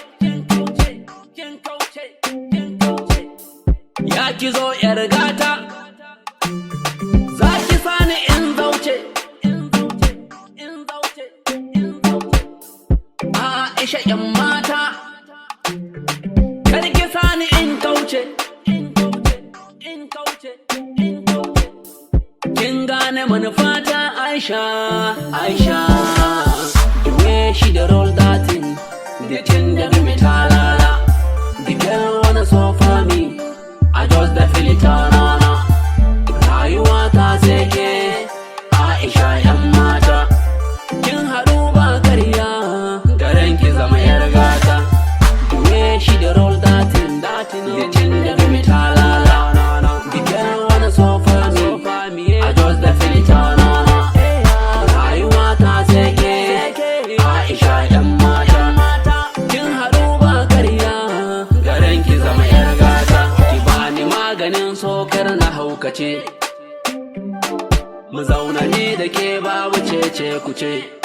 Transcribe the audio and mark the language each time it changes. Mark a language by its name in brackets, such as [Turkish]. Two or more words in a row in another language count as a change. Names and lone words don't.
[Hausa] ya ki zo yar gata, za ki sani in zauce, Aisha yan mata, kar ki sani in kauce. Kin gane manufata Aisha, [Nigerian Pidgin] the way she dey roll that thing, the thing dey give me talala. The girl wanna so for me, I just dey feel it na. [Hausa] Rayuwa ta sai ke Aisha yan mata, kin haɗu ba karya, garin ki zama yar gata. [Nigerian Pidgin] The way she dey roll that thing, the thing dey give me talala. The girl wanna so for me, I just dey feel it na. [Hausa] Rayuwa ta sai ke Aisha yan mata, kin haɗu ba karya, garin ki zama yar gata. Ki bani maganin sokar na haukace, mu zauna ni da ke babu cece kuce.